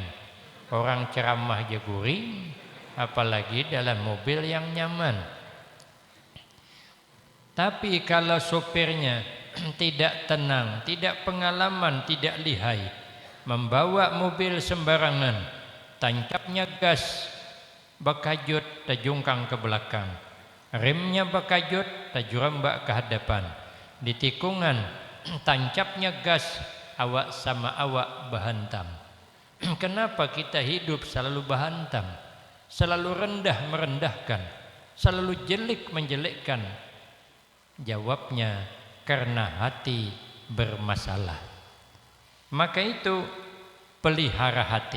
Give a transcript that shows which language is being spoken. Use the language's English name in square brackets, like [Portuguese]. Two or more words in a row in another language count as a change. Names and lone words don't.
[Indonesian] Orang ceramah aja guring, apalagi dalam mobil yang nyaman. Tapi kalau supirnya tidak tenang, tidak pengalaman, tidak lihai, membawa mobil sembarangan, [Banjar] tancapnya gas, bakajut tajungkang ke belakang, remnya bakajut tajurambak ke hadapan, di tikungan tancapnya gas, awak sama awak bahantam. [Indonesian] Kenapa kita hidup selalu bahantam, selalu rendah merendahkan, selalu jelek menjelekkan? Jawabnya karena hati bermasalah. Maka itu pelihara hati.